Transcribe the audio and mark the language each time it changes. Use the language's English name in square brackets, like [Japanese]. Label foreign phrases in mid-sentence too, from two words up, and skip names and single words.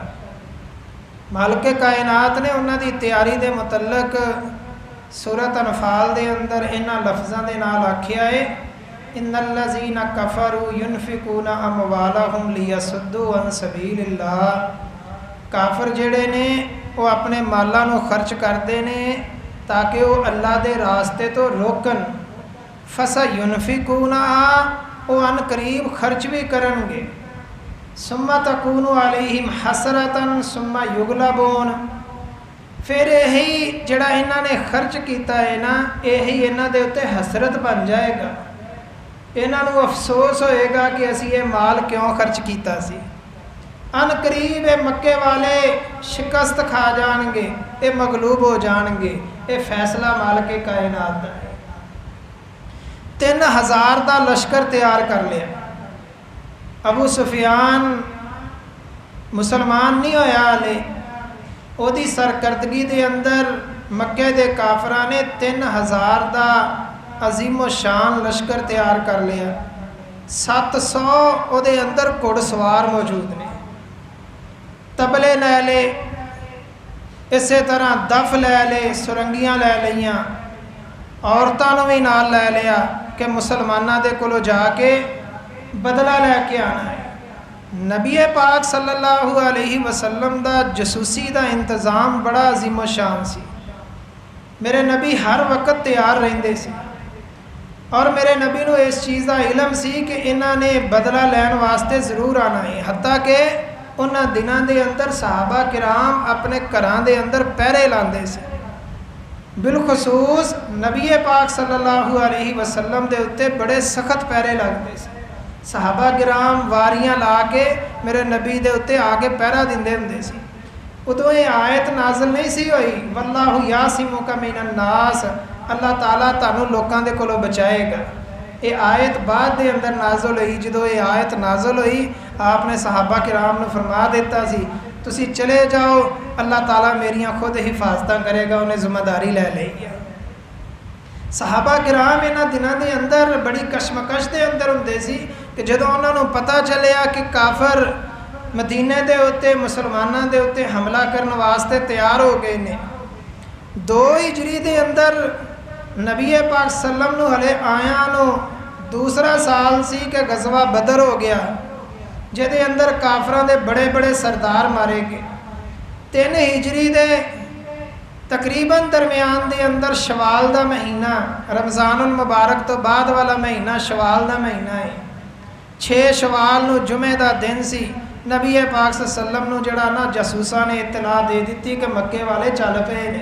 [Punjabi] مالک کائنات نے انہوں کی تیاری کے متعلق سورت انفال کے اندر اِنہاں لفظوں کے نال آکھیا ہے, [Arabic] إِنَّ الَّذِينَ كَفَرُوا يُنْفِقُونَ أَمْوَالَهُمْ لِيَصُدُّوا عَنْ سَبِيلِ اللَّهِ. [Punjabi] کافر جیہڑے نے وہ اپنے مالاں نوں خرچ کرتے نے تاکہ وہ اللہ دے راستے توں روکن. [Arabic] فَسَيُنْفِقُونَ, [Punjabi] وہ عنقریب خرچ بھی کرن گے. [Arabic] ثُمَّ تَكُونُ عَلَيْهِمْ حَسْرَةً ثُمَّ يُغْلَبُونَ. [Punjabi] پھر یہی جیہڑا اِنہاں نے خرچ کیا ہے نا، یہی اِنہاں دے اُتے حسرت بن جائے گا. اِنہاں نوں افسوس ہووے گا کہ اسی یہ مال کیوں خرچ کیا سی. [Urdu] عنقریب یہ مکے والے شکست کھا جائیں گے، یہ مغلوب ہو جائیں گے. [Punjabi] یہ فیصلہ مالک کائنات دا ہے. [Urdu] 3000 کا لشکر تیار کر لیا. [Punjabi] ابو سفیان مسلمان نہیں ہویا ہالے، اودی سرکردگی کے اندر مکے دے کافراں نے 3000 کا عظیم و شان لشکر تیار کر لیا. 700 اوہدے اندر گھڑسوار موجود نے، طبلے لے لے، اس طرح دف لے لے، سرنگیاں لے لیاں، عورتوں نوں بھی نال لے لیا کہ مسلماناں دے کولوں جا کے بدلہ لے کے آنا ہے. نبی پاک [Arabic] صَلَّى اللهُ عَلَيْهِ وَسَلَّمَ [Punjabi] دا جاسوسی دا انتظام بڑا عظیم و شان سی. میرے نبی ہر وقت تیار رہندے سی اور میرے نبی نوں اس چیز کا علم سی کہ اِنہاں نے بدلہ لین واسطے ضرور آنا ہے. حتیٰ کہ اُنہاں دناں دے اندر صحابہ کرام اپنے گھراں دے اندر پہرے لاندے سی. بالخصوص نبی پاک [Arabic] صَلَّى اللهُ عَلَيْهِ وَسَلَّمَ [Punjabi] دے اُتے بڑے سخت پہرے لگتے سی. صحابہ کرام واریاں لا کے میرے نبی دے اُتے آ کے پہرہ دیندے ہندے سی. اودوں یہ آیت نازل نہیں سی ہوئی, [Arabic] وَاللَّهُ يَعْصِمُكَ مِنَ النَّاسِ, [Punjabi] اللہ تعالیٰ تہانوں لوکاں دے کولوں بچائے گا. یہ آیت بعد دے اندر نازل ہوئی. جو یہ آیت نازل ہوئی آپ نے صحابہ کرام نے فرما دتا سی تسی چلے جاؤ، اللہ تعالیٰ میریاں خود حفاظت کرے گا، انہیں ذمہ داری لے لئی ہے. صحابہ کرام اِنہاں دناں دے اندر بڑی کشمکش کے اندر ہندے سی کہ جدوں انہوں نے پتہ چلیا کہ کافر مدینے کے اُتے مسلمانوں کے اُتے حملہ کرنے واسطے تیار ہو گئے نے. 2 ہجری کے اندر نبی پاک سلم نوں ہلے آیاں نوں دوسرا سال سی کہ غزوہ بدر ہو گیا، جہدے اندر کافراں دے بڑے بڑے سردار مارے گئے. 3 ہجری دے تقریباً درمیان کے اندر شوال کا مہینہ، رمضان المبارک توں بعد والا مہینہ شوال کا مہینہ ہے. 6 شوال نوں جمعے کا دن سی. نبی پاک سلم نوں جیہڑا نا جاسوساں نے اطلاع دے دتی کہ مکے والے چل پئے نے.